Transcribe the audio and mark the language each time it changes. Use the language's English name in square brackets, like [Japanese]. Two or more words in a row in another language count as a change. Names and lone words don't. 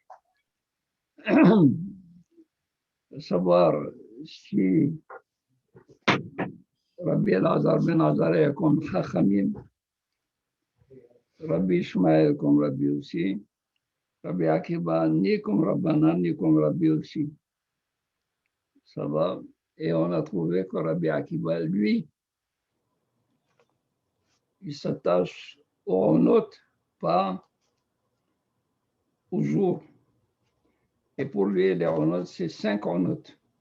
[Hebrew] סבר שרבי אלעזר בן עזריה קום חכמים, רבי ישמעאל קום רבי יוסי, Rabbi Akiva, [French] ni comme Rabbanan, ni comme Rabbi aussi. Ça va? Et on a trouvé que Rabbi Akiva, lui, il s'attache aux notes, pas aux jours. Et pour lui, les notes, c'est 5 notes.